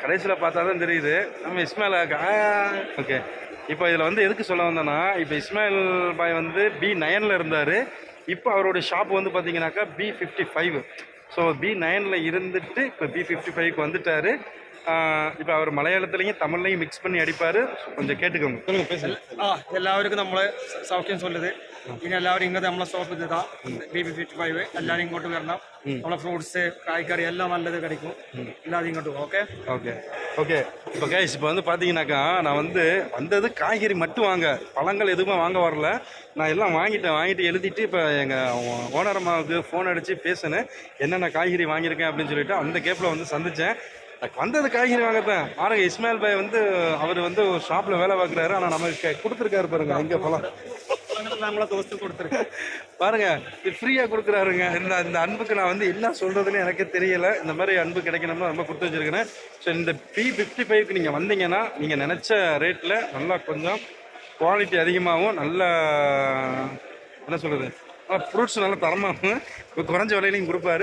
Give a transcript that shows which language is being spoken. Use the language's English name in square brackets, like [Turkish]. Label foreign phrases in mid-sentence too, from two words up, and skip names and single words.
[Tamil] கடைசியில் பார்த்தா தான் தெரியுது நம்ம இஸ்மாயில் ஆக்கா. ஓகே, இப்போ இதில் வந்து எதுக்கு சொல்ல வந்தேன்னா, இப்போ இஸ்மாயில் பாய் வந்து B9 இருந்தார். இப்போ அவருடைய ஷாப் வந்து பார்த்தீங்கன்னாக்கா B55. ஸோ B9 இருந்துட்டு இப்போ B55க்கு வந்துட்டார். இப்போ அவர் மலையாளத்துலேயும் தமிழ்லையும் மிக்ஸ் பண்ணி அடிப்பார். கொஞ்சம் கேட்டுக்கோங்க. சொல்லுங்கள், பேசுங்க. [Malayalam] എല്ലാവർക്കും നമ്മളെ സൗഖ്യം ചൊല്ലുത്. ഇനി എല്ലാവരും ഇങ്ങോട്ട് നമ്മളെ സ്റ്റോപ്പ് ചെയ്താ BB55 എല്ലാവരും ഇങ്ങോട്ട് വരണം. നമ്മളെ ഫ്രൂട്ട്സ് [Tamil] காய்கறி எல்லாம் நல்லது கிடைக்கும். எல்லாரும் இங்கோட்டு ஓகே ஓகே ஓகே. இப்போ கைஸ் இப்போ வந்து பார்த்தீங்கன்னாக்கா நான் வந்து வந்தது காய்கறி மட்டும் வாங்க, பழங்கள் எதுவுமே வாங்க வரல. நான் எல்லாம் வாங்கிட்டு எழுதிட்டு இப்போ எங்கள் ஓனர் அம்மாவுக்கு ஃபோன் அடித்து பேசினேன், என்னென்ன காய்கறி வாங்கியிருக்கேன் அப்படின்னு சொல்லிட்டு. அந்த கேப்பில் வந்து சந்தித்தேன். வந்தது காய்கறி வாங்கத்தான். பாருங்க, இஸ்மாயில் பாய் வந்து அவர் வந்து ஒரு ஷாப்பில் வேலை பார்க்குறாரு. ஆனால் நமக்கு கொடுத்துருக்காரு பாருங்க, இங்கே பழம் [Malayalam] നമ്മളെ ദോസ്ത് കൊടുത്തിருக்கு [Tamil] பாருங்க, இது ஃப்ரீயாக கொடுக்குறாருங்க. இந்த அன்புக்கு நான் வந்து என்ன சொல்கிறதுன்னு எனக்கே தெரியலை. இந்த மாதிரி அன்பு கிடைக்கணும்னா ரொம்ப கொடுத்து வச்சுருக்கேன். ஸோ இந்த B55க்கு நீங்கள் வந்தீங்கன்னா நீங்கள் நினச்ச ரேட்டில் நல்லா கொஞ்சம் குவாலிட்டி அதிகமாகவும் நல்ல என்ன சொல்கிறது, ஃப்ரூட்ஸ் நல்லா தரமாகவும் குறைஞ்ச விலையிலையும் கொடுப்பாரு.